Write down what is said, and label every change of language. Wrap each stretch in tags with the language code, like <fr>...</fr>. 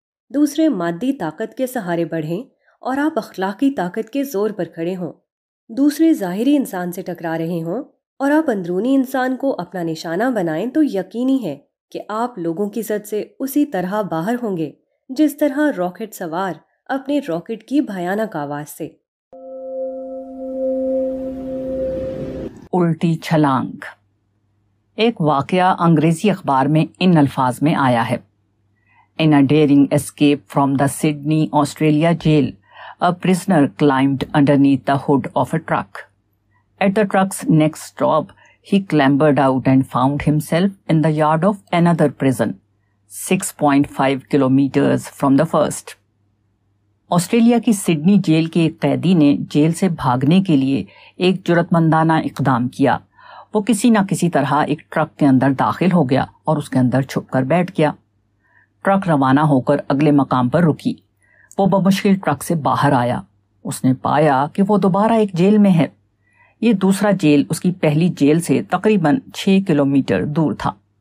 <ur>دوسرے مادی طاقت کے سہارے بڑھیں اور آپ اخلاقی طاقت کے زور پر کھڑے ہوں، دوسرے ظاہری انسان سے ٹکرا رہے ہوں اور آپ اندرونی انسان کو اپنا نشانہ بنائیں، تو یقینی ہے کہ آپ لوگوں کی زد سے اسی طرح باہر ہوں گے جس طرح راکٹ سوار اپنے راکٹ کی بھیانک آواز سے۔ الٹی چھلانگ۔ ایک واقعہ انگریزی اخبار میں ان الفاظ میں آیا ہے:</ur> <en>In a daring escape from the Sydney, Australia jail, a prisoner climbed underneath the hood of a truck. At the truck's next stop, he clambered out and found himself in the yard of another prison, 6.5 kilometers from the first.</en> <ur>Australia کی Sydney jail کے ایک قیدی نے jail سے بھاگنے کے لیے ایک جرأتمندانہ اقدام کیا۔ وہ کسی نہ کسی طرح ایک ٹرک کے اندر داخل ہو گیا اور اس کے اندر چھپ کر بیٹھ گیا۔ ٹرک روانہ ہو کر اگلے مقام پر رکی۔ وہ بمشکل ٹرک سے باہر آیا۔ اس نے پایا کہ وہ دوبارہ ایک جیل میں ہے۔ یہ دوسرا جیل اس کی پہلی جیل سے تقریباً 6 کلومیٹر دور تھا۔</ur>